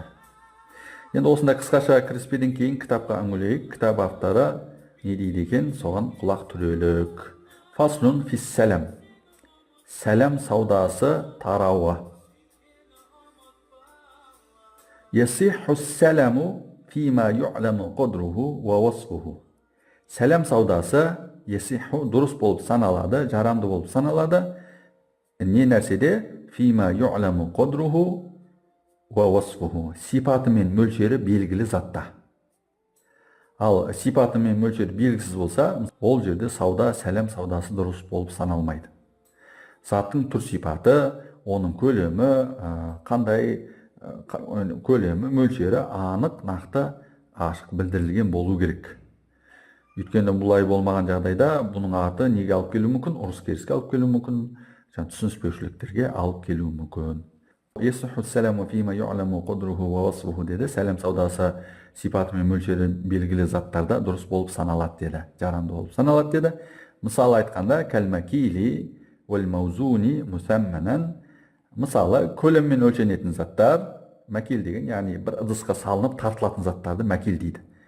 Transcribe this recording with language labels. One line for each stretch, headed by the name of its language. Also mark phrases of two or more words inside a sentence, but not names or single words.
Kazakh: Енді осында қысқаша кіріспеден кейін кітапқа үңілейік. Кітап авторы не дейді екен, соған құлақ түрелік.
Arabic: فصل في السلم.
Kazakh: Сәлем саудасы тарауы.
Arabic: يصح السلم فيما يعلم قدره ووصفه.
Kazakh: Сәлем саудасы ясиху дұрыс болып саналады, жарамды болып саналады. Не нәрседе?
Arabic: فيما يعلم قدره ووصفه.
Kazakh: Сипаты мен мөлшері белгілі затта. Ал сипаты мен мөлшері белгісіз болса, ол жерде сауда сәлем саудасы дұрыс болып саналмайды. Заттың түр сипаты, оның көлемі, қандай көлемі, мөлшері анық, нақты, ашық білдірілген болу керек. Өйткені бұлай болмаған жағдайда бұның аты неге алып келуі мүмкін? Ұрыс керіске алып келуі мүмкін, түсініспеушіліктерге алып келуі мүмкін.
Arabic: يصح السلم فيما يعلم قدره ووصفه деді.
Kazakh: Сәлем саудасы сипаты мен мөлшері белгілі заттарда дұрыс болып саналады деді. Жарамды болып саналады деді. Мысалы айтқанда,
Arabic: كالمكيل والموزون مسمى.
Kazakh: Мысалы, көлеммен өлшенетін заттар, мәкил деген, яғни бір ыдысқа салынып тартылатын заттарды мәкил дейді.